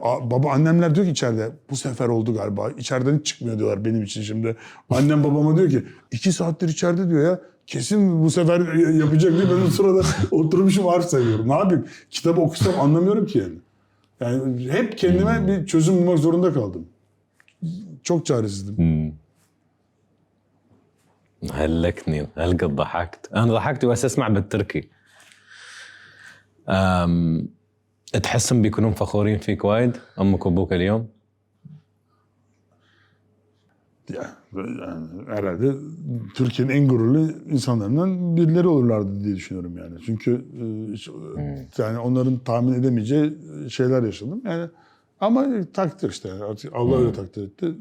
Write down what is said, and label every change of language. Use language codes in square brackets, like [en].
[tr] Baba annemler diyor ki içeride bu sefer oldu galiba. İçeriden hiç çıkmıyor diyorlar benim için şimdi. Annem babama diyor ki 2 saattir içeride diyor ya. Kesin bu sefer yapacak diye ben o sırada oturmuşum harf sayıyorum. Ne yapayım? Kitabı okusam anlamıyorum ki yani. Yani hep kendime bir çözüm bulmak zorunda kaldım. Çok çaresizdim. [ar] هلكني هلقد ضحكت انا ضحكت بس اسمع بالتركي تحسهم بيكونون فخورين فيك وايد امك وابوك اليوم [tr] Yani herhalde Türkiye'nin en gururlu insanlarından birileri olurlardı diye düşünüyorum yani. Çünkü yani onların tahmin edemeyeceği şeyler yaşadım. Yani ama takdir işte. Artık Allah öyle takdir etti.